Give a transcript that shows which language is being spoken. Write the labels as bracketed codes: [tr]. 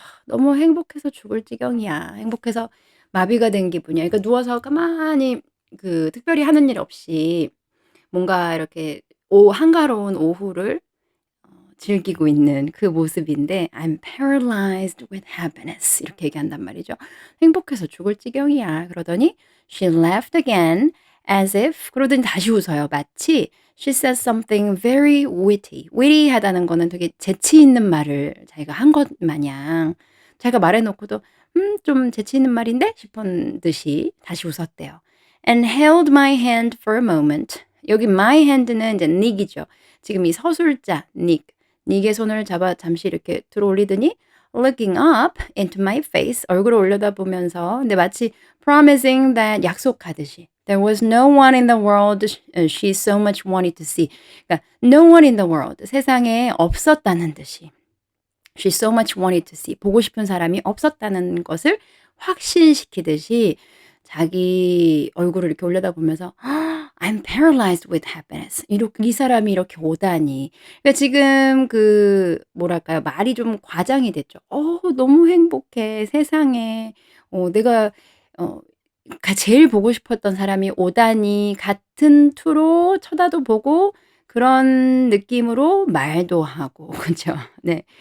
[ko] 너무 행복해서 죽을 지경이야. 행복해서 마비가 된 기분이야. 그러니까 누워서 가만히 그 특별히 하는 일 없이 뭔가 이렇게 한가로운 오후를 즐기고 있는 그 모습인데 [en] "I'm paralyzed with happiness." [ko] 이렇게 얘기한단 말이죠. "행복해서 죽을 지경이야." 그러더니 [en] she laughed again as if [ko] 그러더니 다시 웃어요. 마치 [en] she said something very witty. [ko] witty하다는 거는 되게 재치 있는 말을 자기가 한 것 마냥 자기가 말해 놓고도 좀 재치 있는 말인데?' 싶은 듯이 다시 웃었대요. [en] and held my hand for a moment. [ko] 여기 my hand는 이제 nick이죠. 지금 이 서술자 nick. [en] 닉의 손을 잡아 잠시 이렇게 들어 올리더니 looking up into my face [ko] 얼굴을 올려다보면서 근데 마치 [en] promising that [ko] 약속하듯이 [en] there was no one in the world she so much wanted to see. 그러니까 no one in the world [ko] 세상에 없었다는 듯이 [en] she so much wanted to see [ko] 보고 싶은 사람이 없었다는 것을 확신시키듯이 자기 얼굴을 이렇게 올려다보면서 [en] I'm paralyzed with happiness. [ko] 이 사람이 이렇게 오다니. 그러니까 지금 그 뭐랄까요? 말이 좀 과장이 됐죠. 너무 행복해. 세상에 내가 어 제일 보고 싶었던 사람이 오다니." 같은 투로 쳐다도 보고 그런 느낌으로 말도 하고 그죠? 네.